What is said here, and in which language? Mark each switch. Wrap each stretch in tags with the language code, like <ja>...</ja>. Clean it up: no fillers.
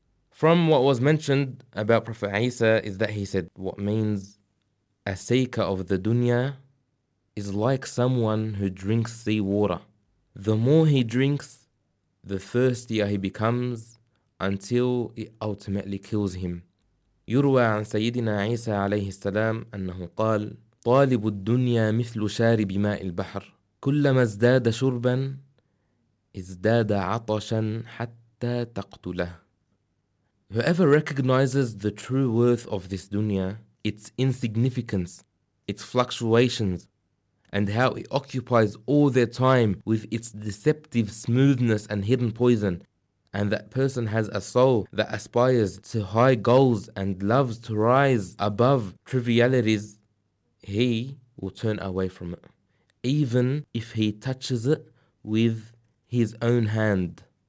<en>From what was mentioned about Prophet Isa is that he said, what means a seeker of the dunya is like someone who drinks sea water. The more he drinks, the thirstier he becomes until it ultimately kills him.</en> <ar>يروى عن سيدنا عيسى عليه السلام أنه قال طالب الدنيا مثل شارب ماء البحر كلما ازداد شربا ازداد عطشا حتى تقتله.</ar> <en>Whoever recognizes the true worth of this dunya, its insignificance, its fluctuations, and how it occupies all their time with its deceptive smoothness and hidden poison, and that person has a soul that aspires to high goals and loves to rise above trivialities, he will turn away from it, even if he touches it with his own hand.</en>